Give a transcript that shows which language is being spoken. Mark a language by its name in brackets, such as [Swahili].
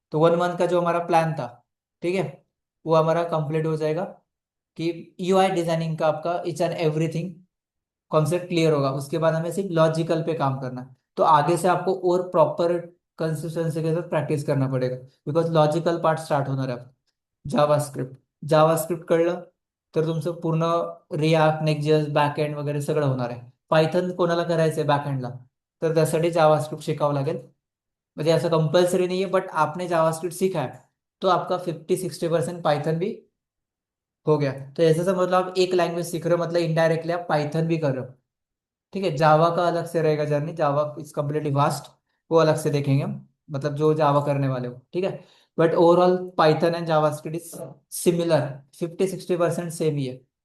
[Hindi] तो 1 मंथ का जो हमारा प्लान था, ठीक है, वो हमारा कंप्लीट हो जाएगा, कि यूआई डिजाइनिंग का आपका each and everything concept clear होगा। उसके बाद हमें सिर्फ लॉजिकल पे काम करना है। तो आगे से आपको और प्रॉपर कंसिस्टेंसी के साथ प्रैक्टिस करना पड़ेगा, बिकॉज लॉजिकल पार्ट स्टार्ट [Marathi] होणार आहे. जावास्क्रिप्ट, जावास्क्रिप्ट कळलं तर तुमचं पूर्ण रिॲक्ट, नेक्स्ट.जेएस, बॅकएंड वगैरे सगळं होणार आहे. पायथन कोणाला करायचंय बॅकएंडला, तर त्यासाठी जावास्क्रिप्ट शिकावं लागेल. म्हणजे असं कंपल्सरी नाही आहे, [Hindi] बट आपने जावास्क्रिप्ट सीखा है तो आपका 50-60% पाइथन भी हो गया. तो ऐसे से मतलब आप एक लैंग्वेज सीख रहे हो, मतलब इनडायरेक्टली आप पाइथन भी कर रहे हो. ठीक है, जावा का अलग से रहेगा journey, Java is completely vast, वो अलग से देखेंगे हम, मतलब जो जावा करने वाले हो. ठीक है, but overall Python and JavaScript is similar, 50-60% same ही है.